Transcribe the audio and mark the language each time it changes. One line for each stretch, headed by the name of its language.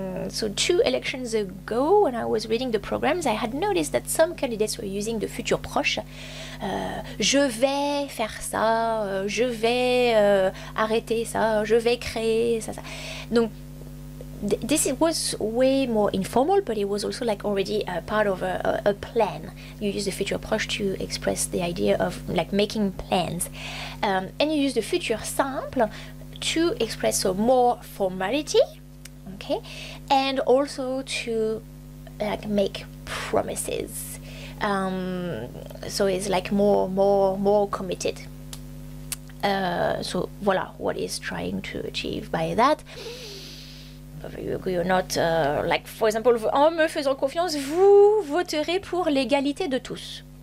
English: So 2 elections ago, when I was reading the programs, I had noticed that some candidates were using the futur proche.
French: Je vais faire ça, je vais arrêter ça, je vais créer ça.
English: Donc, this was way more informal, but it was also like already part of a plan. You use the futur proche to express the idea of like making plans, and you use the futur simple to express so more formality, okay, and also to like make promises. So it's like more committed. So voilà what is trying to achieve by that.
French: You're not like, for example, en me faisant confiance, vous voterez pour l'égalité de tous.